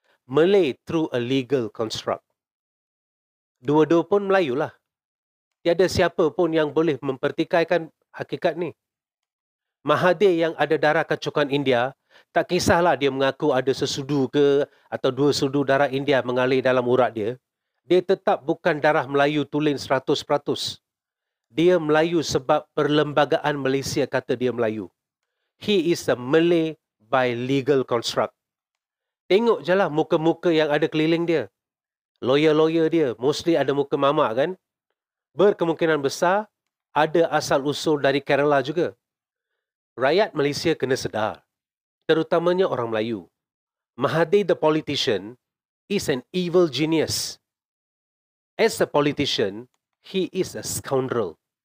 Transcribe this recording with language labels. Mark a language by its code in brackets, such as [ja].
[en] Malay through a legal construct. [ms] Dua-dua pun Melayu lah. Tiada siapa pun yang boleh mempertikaikan hakikat ni. Mahathir yang ada darah kacukan India, tak kisahlah dia mengaku ada sesudu ke atau dua sudu darah India mengalir dalam urat dia. Dia tetap bukan darah Melayu tulen 100%. Dia Melayu sebab perlembagaan Malaysia kata dia Melayu. [en] He is a Malay by legal construct. [ms] Tengok je lah muka-muka yang ada keliling dia. Lawyer-lawyer dia mostly ada muka mamak kan? Berkemungkinan besar ada asal usul dari Kerala juga. Rakyat Malaysia kena sedar, terutamanya orang Melayu. [en] Mahathir the politician is an evil genius. As a politician, he is a scoundrel.